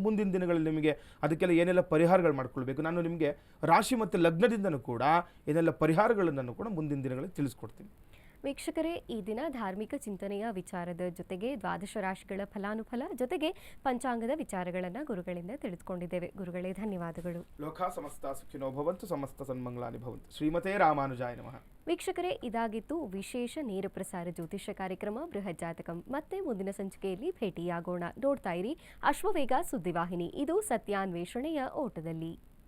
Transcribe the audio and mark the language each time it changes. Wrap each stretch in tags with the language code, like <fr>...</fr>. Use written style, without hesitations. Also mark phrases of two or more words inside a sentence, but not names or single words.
<kn>ಮುಂದಿನ ದಿನಗಳಲ್ಲಿ ನಿಮಗೆ ಅದಕ್ಕೆಲ್ಲ ಏನೆಲ್ಲ ಪರಿಹಾರಗಳು ಮಾಡ್ಕೊಳ್ಬೇಕು, ನಾನು ನಿಮಗೆ ರಾಶಿ ಮತ್ತು ಲಗ್ನದಿಂದನೂ ಕೂಡ ಏನೆಲ್ಲ ಪರಿಹಾರಗಳನ್ನು ಕೂಡ ಮುಂದಿನ ದಿನಗಳಲ್ಲಿ ತಿಳಿಸ್ಕೊಡ್ತೀನಿ. ವೀಕ್ಷಕರೇ, ಈ ದಿನ ಧಾರ್ಮಿಕ ಚಿಂತನೆಯ ವಿಚಾರದ ಜೊತೆಗೆ ದ್ವಾದಶ ರಾಶಿಗಳ ಫಲಾನುಫಲ ಜೊತೆಗೆ ಪಂಚಾಂಗದ ವಿಚಾರಗಳನ್ನು ಗುರುಗಳಿಂದ ತಿಳಿದುಕೊಂಡಿದ್ದೇವೆ. ಗುರುಗಳೇ, ಧನ್ಯವಾದಗಳು.</kn> <sa>ಲೋಕ ಸಮಸ್ತ ಸುಖಿನೋ ಭವಂತು, ಸಮಸ್ತ ಸನ್ಮಂಗಳಾನಿ ಭವಂತು. ಶ್ರೀಮತೇ ರಾಮಾನುಜಾಯ ನಮಃ.</sa> <kn>ವೀಕ್ಷಕರೇ, ಇದಾಗಿತ್ತು ವಿಶೇಷ ನೇರ ಪ್ರಸಾರ ಜ್ಯೋತಿಷ್ಯ ಕಾರ್ಯಕ್ರಮ ಬೃಹತ್ ಜಾತಕಂ. ಮತ್ತೆ ಮುಂದಿನ ಸಂಚಿಕೆಯಲ್ಲಿ ಭೇಟಿಯಾಗೋಣ. ನೋಡ್ತಾ ಇರಿ ಅಶ್ವವೇಗ ಸುದ್ದಿವಾಹಿನಿ. ಇದು ಸತ್ಯಾನ್ವೇಷಣೆಯ ಓಟದಲ್ಲಿ.</kn>